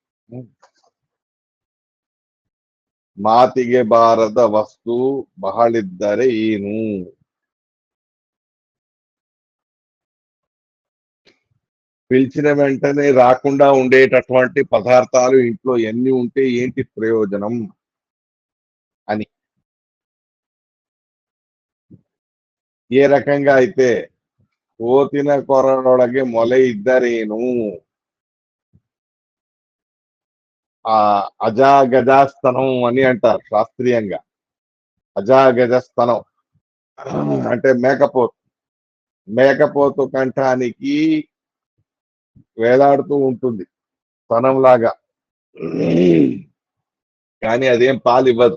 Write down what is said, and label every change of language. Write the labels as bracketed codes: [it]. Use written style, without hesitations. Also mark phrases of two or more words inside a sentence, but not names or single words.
[kn] ಮಾತಿಗೆ ಬಾರದ వస్తు ಬಹಳಿದ್ದರೆ ಏನು. [te] పిలిచిన వెంటనే రాకుండా ఉండేటటువంటి పదార్థాలు ఇంట్లో ఎన్ని ఉంటే ఏంటి ప్రయోజనం అని. ఏ రకంగా అయితే [kn] ಕೋತಿನ ಕೊರಡೊಳಗೆ ಮೊಲೆ ಇದ್ದರೇನು, [te] ఆ అజాగజాస్తనం అని అంటారు శాస్త్రీయంగా. అజాగజస్తనం అంటే మేకపోతు. మేకపోతు కంఠానికి వేలాడుతూ ఉంటుంది స్తనంలాగా, కానీ అదేం పాలు ఇవ్వదు.